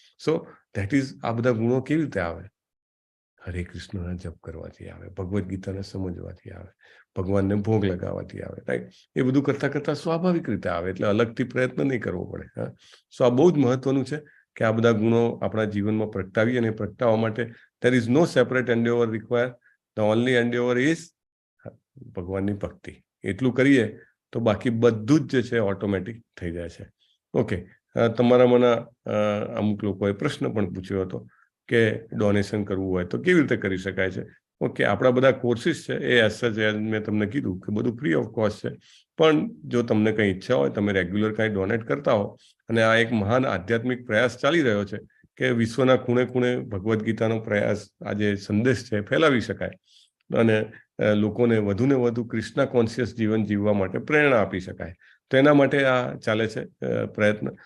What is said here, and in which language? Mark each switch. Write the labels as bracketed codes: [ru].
[en] so that is [gu] આ બધા ગુણો કેવી રીતે આવે? હરે કૃષ્ણના જપ કરવાથી આવે, ભગવદ્ ગીતાને સમજવાથી આવે, ભગવાનને ભોગ લગાવવાથી આવે, રાઈટ. એ બધું કરતા કરતા સ્વાભાવિક રીતે આવે, એટલે અલગથી પ્રયત્ન નહીં કરવો પડે. સો આ બહુ જ મહત્વનું છે કે આ બધા ગુણો આપણા જીવનમાં પ્રગટાવીએ, અને પ્રગટાવવા માટે [en] there is no separate endeavor required. The only endeavor is [gu] ભગવાનની ભક્તિ. એટલું કરીએ તો બાકી બધું જ જે છે ઓટોમેટિક થઈ જાય છે. ઓકે, તમારા મને અમુક લોકોએ પ્રશ્ન પણ પૂછ્યો હતો કે ડોનેશન કરવું હોય તો કેવી રીતે કરી શકાય છે. ઓકે, આપણા બધા કોર્સિસ છે એ એઝ મેં તમને કીધું કે બધું ફ્રી ઓફ કોસ્ટ છે, પણ જો તમને કંઈ ઈચ્છા હોય, તમે રેગ્યુલર કાંઈ ડોનેટ કરતા હો, અને આ એક મહાન આધ્યાત્મિક પ્રયાસ ચાલી રહ્યો છે કે વિશ્વના ખૂણે ખૂણે ભગવદ્ ગીતાનો પ્રયાસ, આ જે સંદેશ છે ફેલાવી શકાય અને લોકોને વધુને વધુ કૃષ્ણ કોન્શિયસ જીવન જીવવા માટે પ્રેરણા આપી શકાય, તો એના માટે આ ચાલે છે પ્રયત્ન.